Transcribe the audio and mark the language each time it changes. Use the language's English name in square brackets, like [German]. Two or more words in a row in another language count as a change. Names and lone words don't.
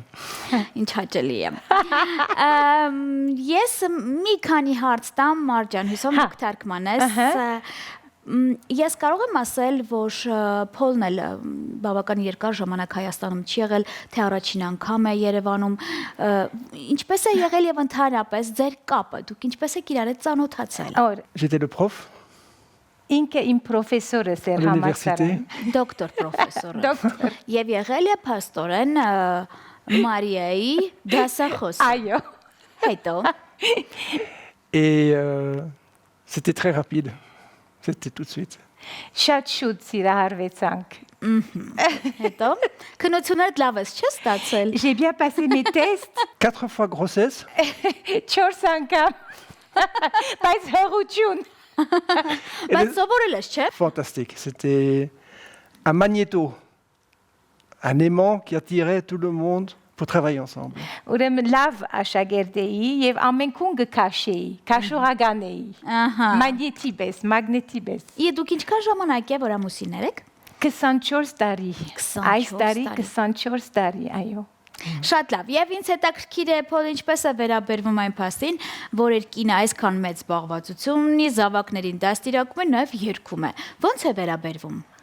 [Armenian] Ինչ հաճելի է։ Ես մի քանի հարց տամ Մարջան, հուսով դուք թարգմանես։ Ես կարող եմ ասել, որ Փոլն էլ բավական երկար ժամանակ Հայաստանում չի եղել, թե առաջին անգամ է Երևանում, ինչպես է եղել եւ ընդհանրապես ձեր կապը, դուք ինչպես եք իրար հետ ծանոթացել։ [French] J'étais le prof. [Armenian] Ինքը իմ պրոֆեսորը էր համալսարանում։ Դոկտոր պրոֆեսորը։ Դոկտոր։ Եվ եղել է փաստորեն Մարիայի դասախոս։ Այո։ Հետո։ [French] Et c'était très rapide. C'était tout de suite. [Armenian] Շատ շուտ սիրահարվեցանք։ Հետո քնությունդ լավ ես չէ՞ ստացել։ [French] J'ai bien passé mes tests 4 fois grossesse. [Armenian] 4 անգամ։ Բայց հղություն։ Բայց սովորել ես չէ։ [French] Fantastique. C'était un magnéto. Un aimant qui attirait tout le monde pour travailler ensemble. [Armenian] Ուրեմն լավ աշակերտ էի եւ ամենքուն գքաշեի, քաշողական էի։ Ահա։ Մագնետի պես։ Եվ դուք ինչքան ժամանակ է որ ամուսիններ եք։ 24 տարի։ Այս տարի 24 տարի, այո։ Շատ լավ։ Եվ ինձ հետաքրքիր է Փոլ ինչպես է վերաբերվում այն փաստին, որ իր կինը այսքան մեծ զբաղվածություն ունի, զավակներին դաստիարակում է, նաև երգում է։ Ոնց է վերաբերվում։